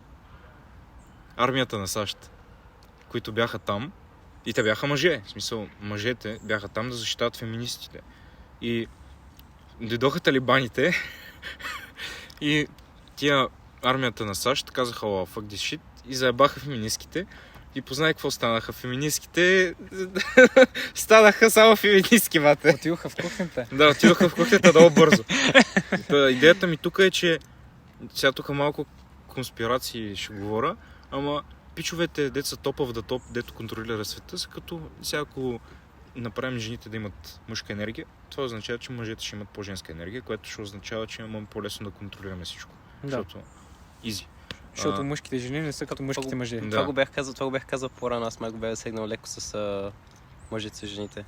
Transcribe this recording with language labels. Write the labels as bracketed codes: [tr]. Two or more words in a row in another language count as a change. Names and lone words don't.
[bg] Армията на САЩ, които бяха там, и те бяха мъже. В смисъл, мъжете бяха там да защитават феминистите. И дойдоха талибаните и тия армията на САЩ казаха, [en] fuck this shit, [bg] и заебаха феминистките. И познай какво станаха феминистките. Станаха само феминистки, мате. Отидоха в кухнята. Да, отидоха в кухнята много бързо. Идеята ми тук е, че сега тук малко конспирации ще говоря, ама пичовете, дето са топ [en] of the [bg] топ, дето контролира света, са като сега ако направим жените да имат мъжка енергия, това означава, че мъжете ще имат по-женска енергия, което ще означава, че имаме по-лесно да контролираме всичко. Да. Защото easy. Защото мъжките жени не са като мъжките мъже. Да. Това го бях казал по-рано, аз май го бях сегнал леко с мъжете с жените.